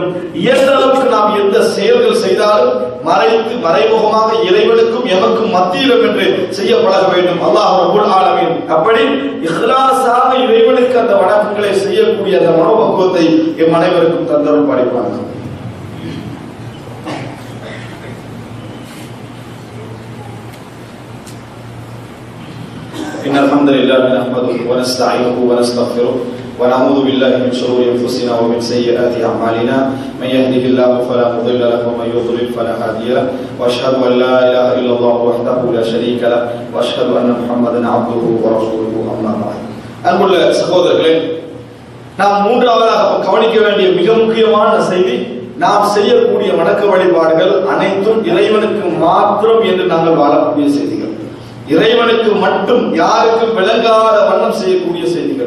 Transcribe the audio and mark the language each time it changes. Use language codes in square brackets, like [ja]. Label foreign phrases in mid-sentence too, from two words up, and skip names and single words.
[ta] இயன்ற அளவுக்கு நாம் எந்த செயல்கள் செய்தாலும் மறைத்து மறைமுகமாக இறைவனுக்கும் எமக்கும் மத்தியிலும் என்று செய்ய பழக வேண்டும். [ar] الله رب العالمين [ta] அப்படி இஹ்லாஸாக இறைவனுக்கு அந்த வணக்கங்களை செய்யக்கூடிய அந்த மனோபக்குவத்தை எம் அனைவருக்கும் தந்தரும் படிப்பார்கள். [ar] إن الحمد لله نحمده ونستعينه ونستغفره ونعوذ بالله من شرور أنفسنا ومن سيئات أعمالنا من يهده الله فلا مضل له ومن يضلل فلا هادي له وأشهد أن لا إله إلا الله وحده لا شريك له وأشهد أن محمدا عبده ورسوله أما بعد. [ta] அன்புள்ள சகோதரர்களே, நாம் மூன்றாவதாக கவனிக்க வேண்டிய மிக முக்கியமான செய்தி, நாம் செய்யக்கூடிய வணக்க வழிபாடுகள் அனைத்தும் இறைவனுக்கு மாத்திரம் என்று நாங்கள் வாழக்கூடிய செய்திகள். இறைவனுக்கு மட்டும், யாருக்கும் விளங்காத வண்ணம் செய்யக்கூடிய செய்திகள்.